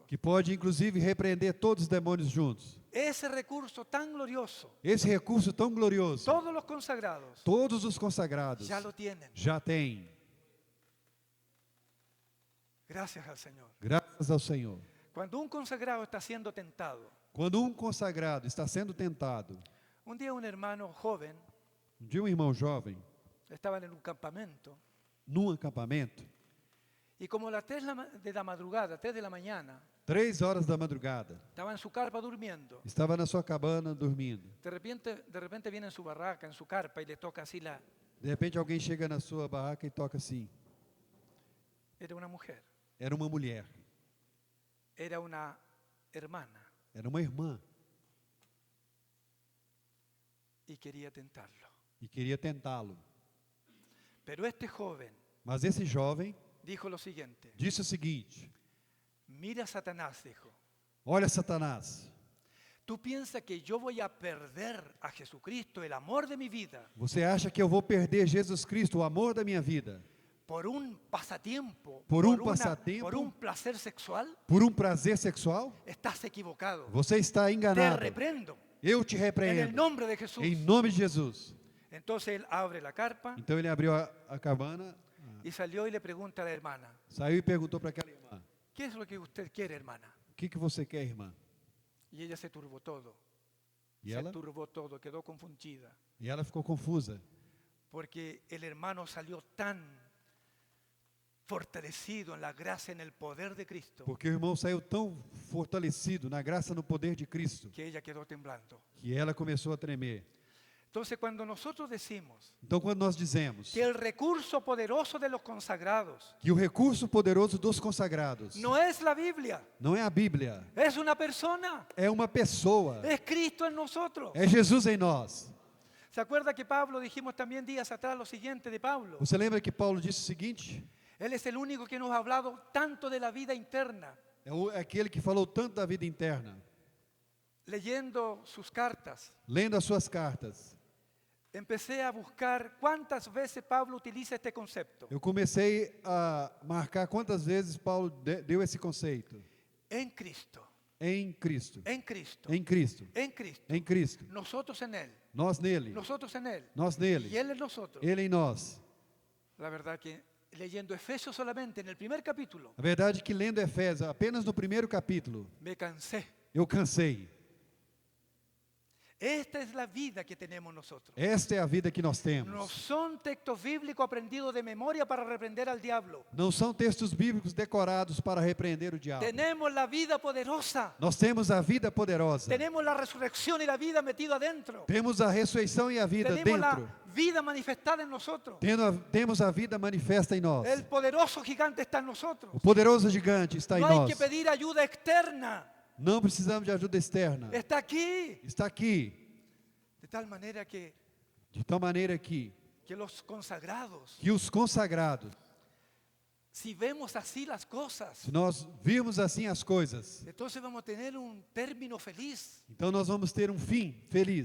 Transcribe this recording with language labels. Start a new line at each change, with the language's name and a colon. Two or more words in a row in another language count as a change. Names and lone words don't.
Portuguese: que pode inclusive repreender todos os demônios juntos.
Spanish: Ese recurso tan glorioso,
Portuguese: Esse recurso tão glorioso,
Spanish: todos los consagrados
Portuguese: todos os consagrados
Spanish: ya lo tienen.
Portuguese: já têm,
Spanish: Gracias al Señor.
Portuguese: graças ao Senhor.
Spanish: Cuando un consagrado está siendo tentado,
Portuguese: Quando um consagrado está sendo tentado,
Spanish: un día un hermano joven
Portuguese: de um irmão jovem,
Spanish: estaba en un campamento
Portuguese: num acampamento,
Spanish: y como a las 3 de la madrugada, 3 de la mañana,
Portuguese: 3 horas da madrugada,
Spanish: estaba en su carpa durmiendo.
Portuguese: estava na sua cabana dormindo.
Spanish: De repente viene en su barraca, en su carpa y le toca así
Portuguese: De repente alguém chega na sua barraca e toca assim.
Spanish: Era una mujer,
Portuguese: Era uma mulher,
Spanish: era una hermana
Portuguese: era uma irmã
Spanish: y quería tentarlo.
Portuguese: e queria tentá-lo.
Spanish: Pero este joven
Portuguese: Mas esse jovem
Spanish: dijo lo siguiente,
Portuguese: disse o seguinte:
Spanish: mira Satanás, dijo,
Portuguese: olha, Satanás,
Spanish: ¿tú piensas que yo voy a perder a Jesucristo, el amor de mi vida,
Portuguese: você acha que eu vou perder Jesus Cristo, o amor da minha vida,
Spanish: por un pasatiempo, Por un pasatiempo? por un placer sexual?
Portuguese: por um prazer sexual?
Spanish: Estás equivocado.
Portuguese: Você está
Spanish: Te
Portuguese: enganado.
Spanish: reprendo
Portuguese: Eu te
Spanish: en el
Portuguese: repreendo.
Spanish: nombre de Jesús.
Portuguese: Em nome de Jesus.
Spanish: Entonces él abre la carpa
Portuguese: Então ele abriu a cabana,
Spanish: y salió y le pregunta a la hermana,
Portuguese: saiu e perguntou para aquela irmã:
Spanish: ¿qué es lo que usted quiere, hermana?
Portuguese: o que você quer, irmã?
Spanish: Y ella se turbó todo.
Portuguese: E
Spanish: Se
Portuguese: ela?
Spanish: turbó todo, quedó confundida.
Portuguese: E ela ficou confusa.
Spanish: Porque el hermano salió tan fortalecido en la gracia, en el poder de Cristo,
Portuguese: Porque o irmão saiu tão fortalecido na graça, no poder de Cristo,
Spanish: que ella quedó temblando.
Portuguese: que ela começou a tremer.
Spanish: Entonces, cuando nosotros decimos
Portuguese: Então, quando nós dizemos
Spanish: que el recurso poderoso de los consagrados
Portuguese: que o recurso poderoso dos consagrados
Spanish: no es la Biblia,
Portuguese: não é a Bíblia,
Spanish: es una persona,
Portuguese: é uma pessoa,
Spanish: es Cristo en nosotros.
Portuguese: é Jesus em nós.
Spanish: ¿Se acuerda que Pablo, dijimos también días atrás lo siguiente de Pablo?
Portuguese: Você lembra que Paulo disse o seguinte?
Spanish: Él es el único que nos ha hablado tanto de la vida interna,
Portuguese: É aquele que falou tanto da vida interna,
Spanish: leyendo sus cartas.
Portuguese: lendo as suas cartas.
Spanish: empecé a buscar cuántas veces Pablo utiliza este concepto.
Portuguese: Eu comecei a marcar quantas vezes Paulo deu esse conceito.
Spanish: En Cristo,
Portuguese: Em Cristo.
Spanish: en Cristo,
Portuguese: Em Cristo.
Spanish: en Cristo.
Portuguese: Em Cristo.
Spanish: Nosotros en Él,
Portuguese: Nós nele.
Spanish: nosotros en Él.
Portuguese: Nós
Spanish: Y
Portuguese: nele.
Spanish: Él en nosotros.
Portuguese: Ele em nós.
Spanish: La verdad que leyendo Efesios solamente en el primer capítulo,
Portuguese: A verdade é que lendo Efésios, apenas no primeiro capítulo,
Spanish: me cansé.
Portuguese: eu cansei.
Spanish: Esta es la vida que tenemos nosotros.
Portuguese: Esta é a vida que nós
Spanish: No
Portuguese: temos.
Spanish: son textos bíblicos aprendidos de memoria para reprender al diablo.
Portuguese: Não são textos bíblicos decorados para repreender o diabo.
Spanish: Tenemos la vida poderosa.
Portuguese: Nós temos a vida poderosa.
Spanish: Tenemos la resurrección y la vida metido adentro.
Portuguese: Temos a ressurreição e a vida
Spanish: Tenemos
Portuguese: dentro.
Spanish: la vida manifestada en nosotros.
Portuguese: Temos a vida manifesta em nós.
Spanish: El poderoso gigante está en nosotros.
Portuguese: O poderoso gigante está em
Spanish: No hay
Portuguese: nós.
Spanish: que pedir ayuda externa.
Portuguese: Não precisamos de ajuda externa.
Spanish: Está aquí.
Portuguese: Está aqui.
Spanish: De tal manera que
Portuguese: De tal maneira que
Spanish: los consagrados,
Portuguese: os consagrados,
Spanish: si vemos así las cosas,
Portuguese: se nós virmos assim as coisas,
Spanish: entonces vamos a tener un término feliz.
Portuguese: então nós vamos ter um fim feliz.